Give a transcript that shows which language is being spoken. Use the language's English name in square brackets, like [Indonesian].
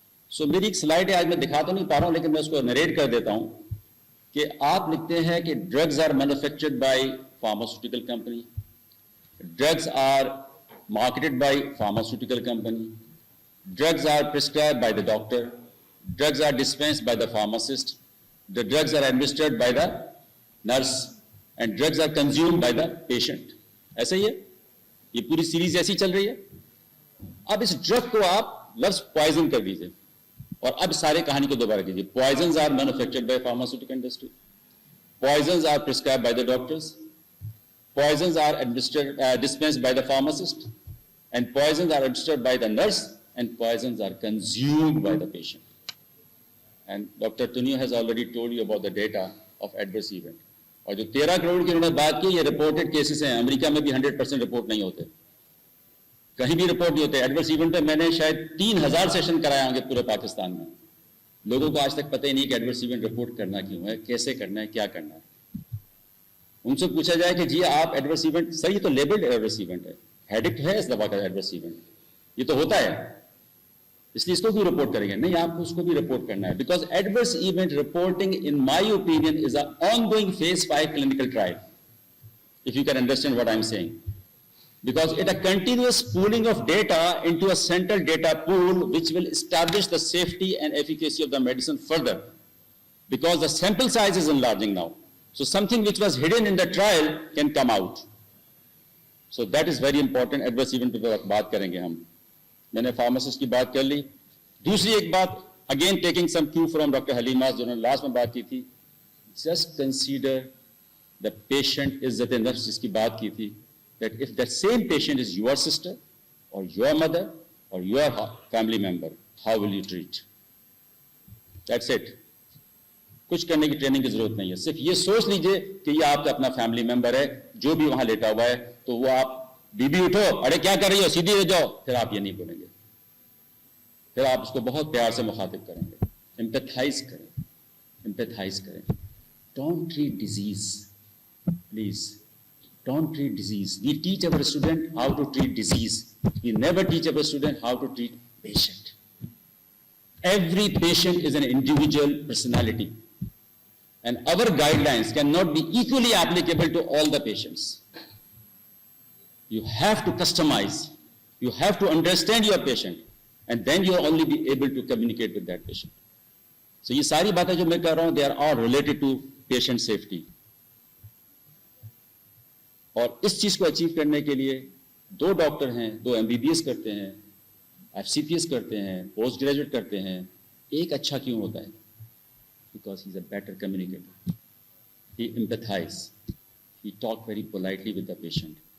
[Urdu] سو میری ایک سلائڈ ہے, آج میں دکھا تو نہیں پا رہا ہوں لیکن میں اس کو نریٹ کر دیتا ہوں کہ آپ لکھتے ہیں کہ [English] Drugs are manufactured by pharmaceutical company, drugs are marketed by pharmaceutical company, drugs are prescribed by the doctor, drugs are dispensed by the pharmacist, the drugs are administered by the nurse, and drugs are consumed by the patient. [Urdu] ایسا ہی ہے, یہ پوری series ایسی چل رہی ہے. اب اس drug کو آپ لفظ پوائزن کر دیجئے اور اب سارے کہانی کو دوبارہ کیجئے. [English] Poisons are manufactured by pharmaceutical industry, poisons are prescribed by the doctors, poisons are administered dispensed by the pharmacist, and poisons are administered by the nurse, and poisons are consumed by the patient. And Dr. Tunio has already told you about the data of adverse event. [Urdu] اور جو 13 کروڑ کی انہوں نے بات کی, یہ reported cases ہیں. امریکہ میں بھی 100% رپورٹ نہیں ہوتے, کہیں بھی رپورٹ نہیں ہوتے. ایڈورس ایونٹ پہ میں نے شاید 3000 سیشن کرائے ہوں گے پورے پاکستان میں. لوگوں کو آج تک پتہ ہی نہیں کہ ایڈورس ایونٹ رپورٹ کرنا کیوں ہے, کیسے کرنا ہے, کیا کرنا ہے. ان سے پوچھا جائے کہ جی آپ ایڈورس ایونٹ, صحیح تو لیبلڈ ایڈورس ایونٹ ہے, ہیڈک ہے اس دفعہ کا ایڈورس ایونٹ, یہ تو ہوتا ہے, اس لیے اس کو بھی رپورٹ کریں گے. نہیں, آپ کو اس کو بھی رپورٹ کرنا ہے. [English] Because adverse event reporting in my opinion is an ongoing phase 5 clinical trial, if you can understand what I'm saying. Because it a continuous pooling of data into a central data pool which will establish the safety and efficacy of the medicine further. Because the sample size is enlarging now. So something which was hidden in the trial can come out. So that is very important. [Urdu] Adverse event پہ بات کریں گے ہم. میں نے pharmacist کی بات کر لی. دوسری ایک بات, [English] again taking some cue from doctor Halima [Urdu] جو انہوں نے لاسٹ میں بات کی تھی, [English] just consider the patient عزت نفس [Urdu] جس کی بات کی تھی, [English] that if that same patient is your sister or your mother or your family member, how will you treat? That's it. [Urdu] کچھ کرنے کی ٹریننگ کی ضرورت نہیں ہے, صرف یہ سوچ لیجئے کہ یہ آپ کا اپنا فیملی ممبر ہے جو بھی وہاں لیٹا ہوا ہے, تو وہ آپ بی بی اٹھو, ارے کیا کر رہی ہو, سیدھی ہو جاؤ, پھر آپ یہ نہیں بولیں گے, پھر آپ اس کو بہت پیار سے مخاطب کریں گے. امپیتھائز کریں, امپیتھائز کریں. [English] Don't treat disease, please don't treat disease. We teach our student how to treat disease. We never teach our student how to treat patient. Every patient is an individual personality, and our guidelines cannot be equally applicable to all the patients. You have to customize, you have to understand your patient, and then you will only be able to communicate with that patient. [Urdu] So یہ ساری باتیں جو میں کر رہا ہوں, [English] they are all related to patient safety. [Urdu] اور اس چیز کو اچیو کرنے کے لیے 2 ڈاکٹر ہیں, 2 MBBS کرتے ہیں, FCPS کرتے ہیں, پوسٹ گریجویٹ کرتے ہیں. ایک اچھا کیوں ہوتا ہے؟ [English] Because he is a better communicator, he empathise, he talk very politely with the patient.